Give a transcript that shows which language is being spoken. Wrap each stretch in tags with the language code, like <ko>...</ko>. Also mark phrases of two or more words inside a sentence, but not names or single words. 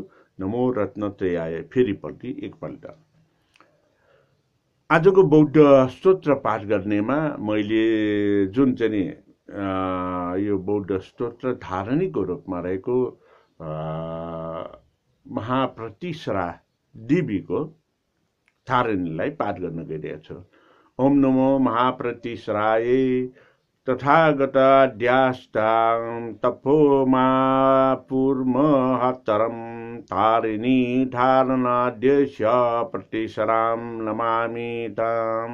<sa>नमो रत्नत्रयाय</sa> <ne>फेरिपल्ट एकपल्ट। आजको बौद्ध स्तोत्र पाठ गर्नेमा मैले जुन चाहिँ यो बौद्ध स्तोत्र धारणीको रूपमा रहेको महाप्रतिश्रा देवीको धारणीलाई पाठ गर्न गइरहेको छु।</ne> <sa>ओम नमो महाप्रतिश्राय तथागताद्याष्टां तपो मा पूर्महत्तरं तारिणी धारणाद्यस्य प्रतिसरां नमामि ताम्।</sa>